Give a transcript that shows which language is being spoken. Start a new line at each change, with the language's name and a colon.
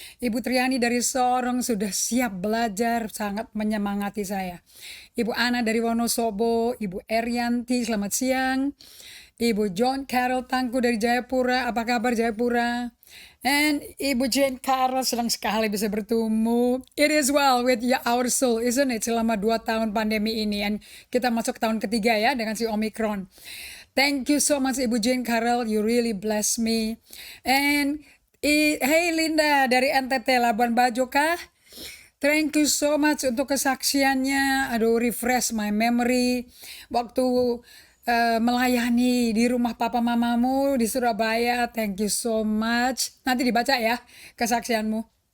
Indonesian: Ibu Triani dari Sorong sudah siap belajar, sangat menyemangati saya. Ibu Ana dari Wonosobo, Ibu Erianti, selamat siang. Ibu John Carol Tangku dari Jayapura, apa kabar Jayapura? And Ibu Jane Carol, senang sekali bisa bertemu.
English: It is well with our soul, isn't it?
Indonesian: Selama 2 tahun pandemi ini. And kita masuk tahun ketiga ya dengan si Omicron.
English: Thank you so much Ibu Jane Carol, you really bless me.
Indonesian: And hey Linda dari NTT Labuan Bajo kah?
English: Thank you so much
Indonesian: untuk kesaksiannya. Aduh,
English: refresh my memory.
Indonesian: Waktu melayani di rumah papa mamamu di Surabaya.
English: Thank you so much.
Indonesian: Nanti dibaca ya kesaksianmu.